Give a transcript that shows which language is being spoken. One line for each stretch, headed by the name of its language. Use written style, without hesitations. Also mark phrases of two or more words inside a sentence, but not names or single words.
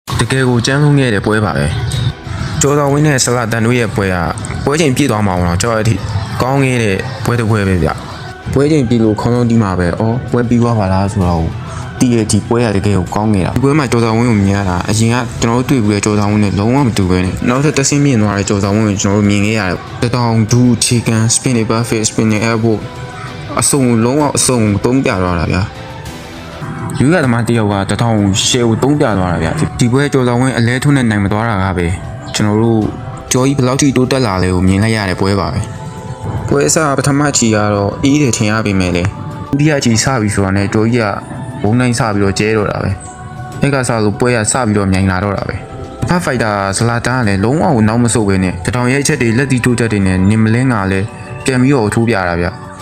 Burmese: တကယ်ကိုကျန်းဆုံးခဲ့တဲ့ပွဲပါပဲကျော်တော်ဝင်းနဲ့ဆလာတန်တို့ရဲ့ပွဲကပွဲချိန်ပြည့်သွားမှာတော့ကြောက်ရတဲ့အထိကောင်းခဲ့တဲ့ပွဲတစ်ပွဲပဲဗျပွဲချိန်ပြည့်လို့ခေါင်းလုံးတီးမှာပဲပွဲပြီးသွားပါလားဆိုတော့တီးရဲ့ဒီပွဲရ တကယ်ကိုကောင်းနေတာဒီပွဲမှာကျော်တော်ဝင်းကိုမြင်ရတာအရင်ကကျွန်တော်တို့တွေ့ပြီးတဲ့ကျော်တော်ဝင်းနဲ့လုံးဝမတူပဲနဲ့နောက်ထပ်တက်ဆင်းမြင်သွားတဲ့ကျော်တော်ဝင်းကိုကျွန်တော်တို့မြင်ခဲ့ရတယ်တတောင်ဒူး ချီကန်
English: spinning buffet spinning elbow
Burmese: အစုံလုံးဝအစုံသုံးပြသွားတာဗျာယူရသမားတယောက်ကတထောင်ရှယ်ကိုသုံးပြသွားတာဗျာဒီပွဲ ကျော်တော်ဝင်းအလဲထုံးနဲ့နိုင်မသွားတာကပဲကျွန်တော်တို့ကျော်ကြီးဘယ်လောက်ထိတိုးတက်လာလဲကိုမြင်လိုက်ရတဲ့ပွဲပါပဲပွဲအစပထမချီကတော့အေးတယ်ထင်ရပေမဲ့လေဒုတိယချီစပြီဆိုတာနဲ့ကျော်ကြီးကဘုံနိုင်စပြီးတော့ကျဲတော့တာပဲအဲ့ကစားလို့ပွဲကစပြီးတော့မြိုင်လာတော့တာပဲဖတ်ဖိုက်တာဇလာတန်ကလည်းလုံးဝကိုနောက်မဆုတ်ပဲနဲ့တထောင်ရဲ့အချက်တွေလက်တီတိုးချက်တွေနဲ့နင်မလင်းကလည်းပြန်ပြီးတော့ထိုးပြတာဗျ